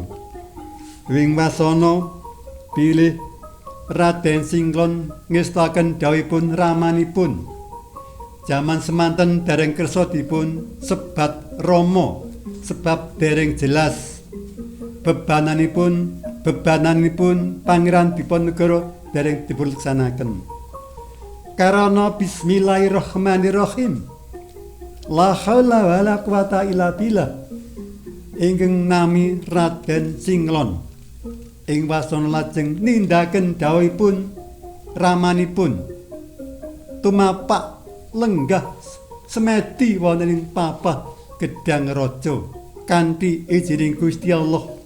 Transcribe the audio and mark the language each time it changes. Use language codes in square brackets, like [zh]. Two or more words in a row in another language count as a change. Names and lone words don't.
[jv] Wing wasana bilih Raden Singlon ngestaken dawuhipun ramanipun. Jaman semanten dereng kersa dipun sebat Rama sebab dereng jelas bebananipun Pangeran Diponegoro dereng dipunlaksanaken. [ar] Karana بسم الله الرحمن الرحيم. لا حول ولا قوة إلا بالله. [jv] Ingkang nami Raden Singlon ing wasana lajeng nindaken dawuhipun ramanipun tumapak lenggah semedi wonten ing papah Gedang Raja kanthi ijining Gusti Allah.